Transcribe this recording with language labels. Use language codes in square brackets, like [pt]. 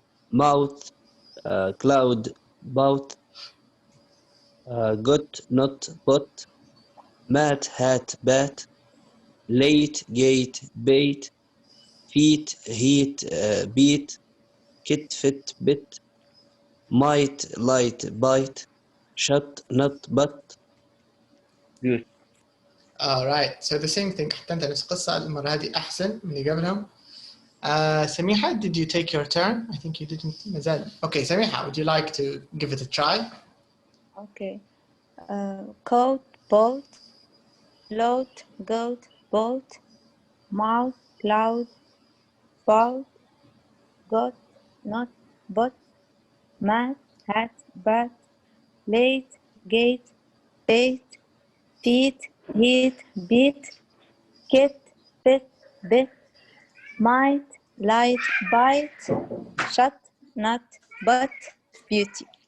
[en] Mouth, cloud, bout, got, not, bot, mat, hat, bat, late, gate, bait, feet, heat, beat, kit, fit, bit, might, light, bite, shut, not, but. Good. All right. So the same thing. [ar] حتى أنت نفس القصة. المرة هذه أحسن من اللي قبلهم. [en] Samiha, did you take your turn? I think you didn't. [ar] مازال. [en] Okay, Samiha, would you like to give it a try? Okay. Coat, boat, float, goat, boat, mouth, cloud, bout, got, not, bot, mat, hat, bat, late, gate, bait, feet, heat, beat, kit, fit, bit, might, light, bite, shut, not, but, beauty.